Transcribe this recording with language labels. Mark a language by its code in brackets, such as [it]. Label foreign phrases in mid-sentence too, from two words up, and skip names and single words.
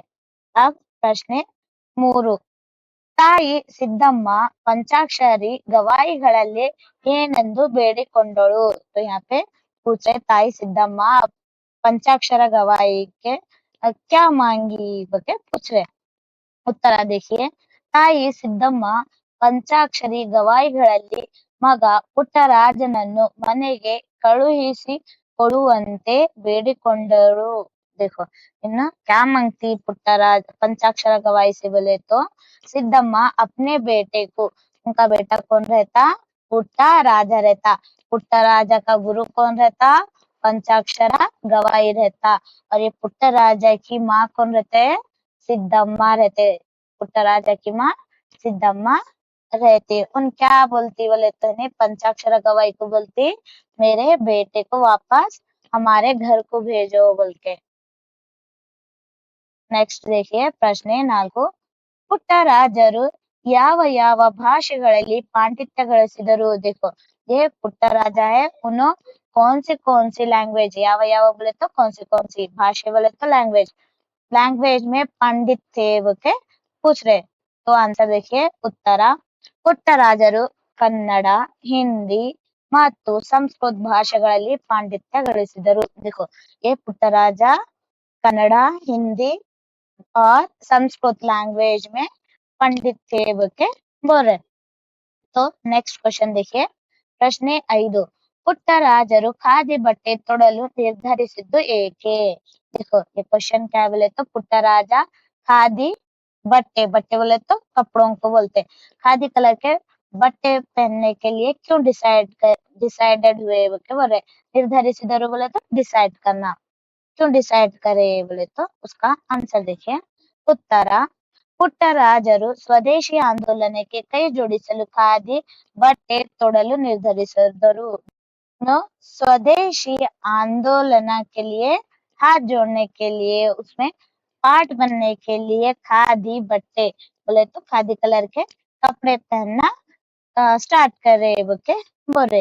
[hi] अब प्रश्न 3, [kn] ತಾಯಿ ಸಿದ್ದಮ್ಮ ಪಂಚಾಕ್ಷರಿ ಗವಾಯಿಗಳಲ್ಲಿ ಏನೆಂದು ಬೇಡಿಕೊಂಡಳು? [hi] तो यहाँ पे पूछ रहे ताई सिद्धम्मा पंचाक्षर गवाई के क्या मांगी बोल पूछ रहे। उत्तर देखिए। [kn] ತಾಯಿ ಸಿದ್ದಮ್ಮ ಪಂಚಾಕ್ಷರಿ ಗವಾಯಿಗಳಲ್ಲಿ ಮಗ ಪುಟ್ಟರಾಜನನ್ನು ಮನೆಗೆ ಕಳುಹಿಸಿ ಕೊಡುವಂತೆ ಬೇಡಿಕೊಂಡರು। [hi] देखो इन्ना क्या मांगती पुट्टराज पंचाक्षर गवाई से बोले तो सिद्धम्मा अपने बेटे को, उनका बेटा कौन रहता? पुट्टराजा रहता। पुट्टराजा का गुरु कौन रहता? पंचाक्षर गवाई रहता। और ये पुट्टराजा की माँ कौन रहते? सिद्धम्मा रहते। पुट्टराजा की माँ सिद्धम्मा रहती। उन क्या बोलती बोले तो नहीं पंचाक्षर गवाई को बोलती मेरे बेटे को वापस हमारे घर को भेजो बोल के। नेक्स्ट देखिए प्रश्न 4, [kn] ಪುಟ್ಟರಾಜರು ಯಾವ ಯಾವ ಭಾಷೆಗಳಲ್ಲಿ ಪಾಂಡಿತ್ಯ ಗಳಿಸಿದರು? [hi] देखो ये पुट्टराजा है, उन्होंने कौन सी लैंग्वेज [kn] ಯಾವ ಯಾವ [hi] बोले तो कौन सी भाषा बोले तो लैंग्वेज में पंडित थे वो के पूछ रहे। तो आंसर देखिए उत्तर [kn] ಪುಟ್ಟರಾಜರು ಕನ್ನಡ, ಹಿಂದಿ ಮತ್ತು ಸಂಸ್ಕೃತ ಭಾಷೆಗಳಲ್ಲಿ ಪಾಂಡಿತ್ಯ ಗಳಿಸಿದರು. [hi] देखो ये पुट्टराज कन्नड़ा, हिंदी और संस्कृत लैंग्वेज में पंडित थे बोल के बोल रहे। तो नेक्स्ट क्वेश्चन देखिए [kn] ಪ್ರಶ್ನೆ 5 ಪುಟ್ಟರಾಜರು ಖಾದಿ ಬಟ್ಟೆ ತೊಡಲು ನಿರ್ಧರಿಸಿದ್ದು ಏಕೆ? [hi] देखो ये क्वेश्चन क्या बोले तो पुट्टराज खादी बट्टे बट्टे बोले तो कपड़ों को बोलते हैं खादी कलर के बट्टे पहनने के लिए क्यों डिसाइडेड हुए बोल के बोल रहे निर्धरिसिದರು बोले तो डिसाइड करना क्यों डिसाइड करे बोले तो उसका आंसर देखिए उत्तर [kn] ಪುಟ್ಟರಾಜರು ಸ್ವದೇಶಿ ಆಂದೋಲನಕ್ಕೆ ಕೈ ಜೋಡಿಸಲು ಖಾದಿ ಬಟ್ಟೆ ತೊಡಲು ನಿರ್ಧರಿಸಿದರು. [hi] स्वदेशी आंदोलन के लिए हाथ जोड़ने के लिए उसमें पार्ट बनने के लिए खादी बट्टे बोले तो खादी कलर के कपड़े पहनना स्टार्ट करे बोल के बोल रहे।